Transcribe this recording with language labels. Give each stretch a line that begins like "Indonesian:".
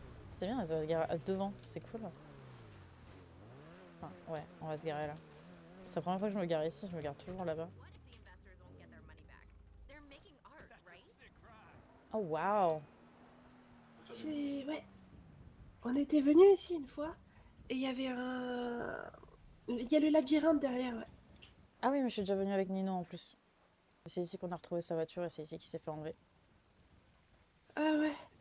French: C'est bien, elle va se garer devant, c'est cool. Enfin, ouais, on va se garer là. C'est la première fois que je me gare ici, je me gare toujours là-bas.
English: What if the investors won't get their money back? They're making art, right? Oh waouh!
French: Ouais. On était venu ici une fois, et il y avait un... Il y a le labyrinthe derrière, ouais. Ah oui, mais je suis déjà venue avec Nino en plus. C'est ici qu'on a retrouvé sa voiture et c'est ici qu'il s'est fait enlever. Ah ouais.